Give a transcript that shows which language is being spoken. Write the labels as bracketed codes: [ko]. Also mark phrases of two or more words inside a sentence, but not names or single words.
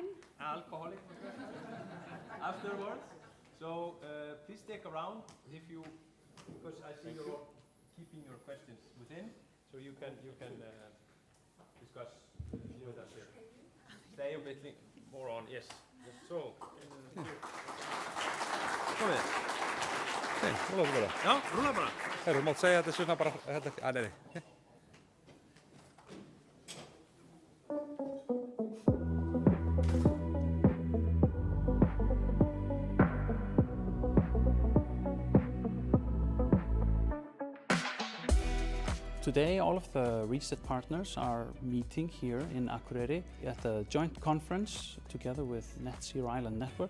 [en] Alcoholic afterwards. So please stick around if you, because I see you're all keeping your questions within, so you can discuss with us here. Stay a bit more on, yes. So, [is] Kom við. Nei, rúla bara. Já, rúla bara. Herru, mátt segja þetta svona bara, nei. [en] Today, all of the RECET partners are meeting here in Akureyri at a joint conference together with Net Zero Island Network.